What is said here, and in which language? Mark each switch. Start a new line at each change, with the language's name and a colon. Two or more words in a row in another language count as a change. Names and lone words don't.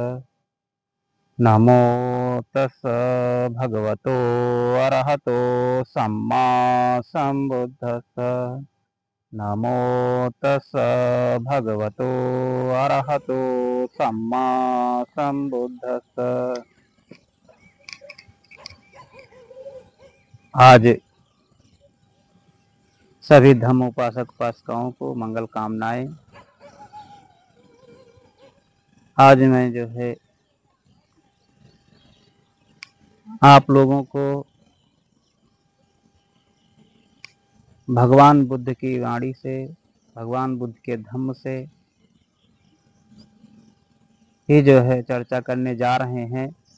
Pali: नमो तस् भगवतो अरहतो सम्मा सम्बुद्धस्स। नमो तस् भगवतो अरहतो सम्मा सम्बुद्धस्स।
Hindi: आज सभी धम्म उपासक उपासिकाओं को मंगल कामनाएं। आज मैं जो है आप लोगों को भगवान बुद्ध की वाणी से, भगवान बुद्ध के धम्म से ही जो है चर्चा करने जा रहे हैं।